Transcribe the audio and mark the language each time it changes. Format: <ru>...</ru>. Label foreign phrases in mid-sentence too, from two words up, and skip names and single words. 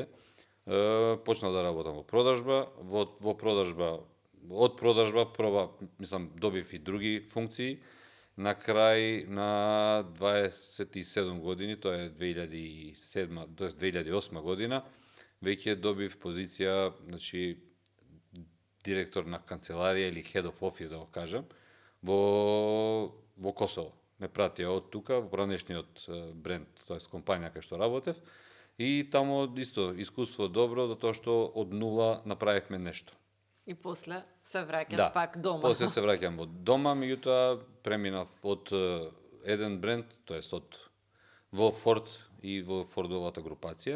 <mk>Почнав да работам во продажба, од продажба мислам, добив и други функции. На крај на 27 години, тоа е 2007, тоа е 2008 година, веќе добив позиција, значи, директор на канцеларија или</mk> <en>head of office,</en> <mk>да го кажам, во Косово. Ме пратија од тука, во поранешниот бренд, тоа е компанија кај што работев, и тамо исто искуство добро, затоа што од нула направивме нешто. И после се враќаш пак дома. После се враќам од дома, меѓутоа преминав од еден бренд, тоест во Форд и во Фордовата групација.</mk>